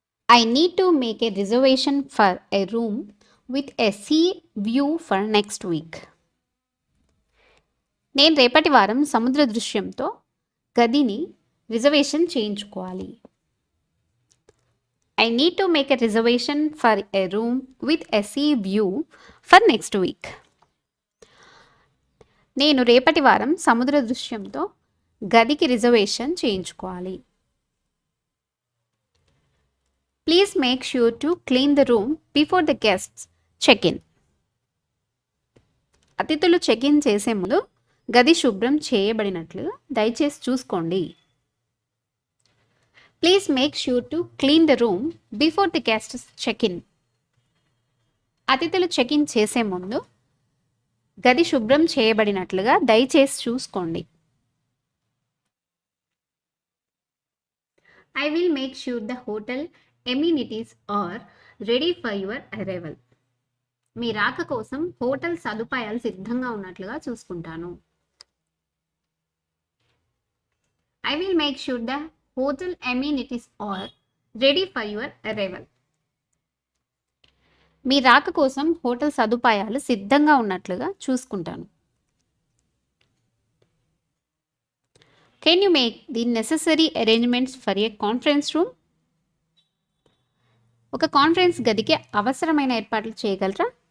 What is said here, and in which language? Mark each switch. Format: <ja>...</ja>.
<en>I need to make a reservation for a room with a sea view for next week.</en> <te>నేను రేపటి వారం సముద్ర దృశ్యంతో గదిని reservation చేయించుకోవాలి.</te> <en>I need to make a reservation for a room with a sea view for next week.</en> <te>నేను రేపటి వారం సముద్ర దృశ్యంతో గదికి రిజర్వేషన్ చేయించుకోవాలి.</te> <en>Please make sure to clean the room before the guests check in.</en> <te>అతిథులు చెక్ ఇన్ చేసే ముందు గది శుభ్రం చేయబడినట్లు దయచేసి చూసుకోండి.</te> <en>Please make sure to clean the room before the guests check in.</en> <te>అతిథులు చెక్ ఇన్ చేసే ముందు గది శుభ్రం చేయబడినట్లుగా దయచేసి చూసుకోండి.</te> <en>I will make sure the hotel amenities are ready for your arrival.</en> <te>మీ రాక కోసం హోటల్ సదుపాయాలు సిద్ధంగా ఉన్నట్లుగా చూసుకుంటాను.</te> <en>I will make sure the hotel amenities are ready for your arrival.</en> <te>మీ రాక కోసం హోటల్ సదుపాయాలు సిద్ధంగా ఉన్నట్లుగా చూసుకుంటాను.</te> <en>Can you make the necessary arrangements for a conference room?</en> <te>ఒక కాన్ఫరెన్స్ గదికి అవసరమైన ఏర్పాట్లు చేయగలరా?</te>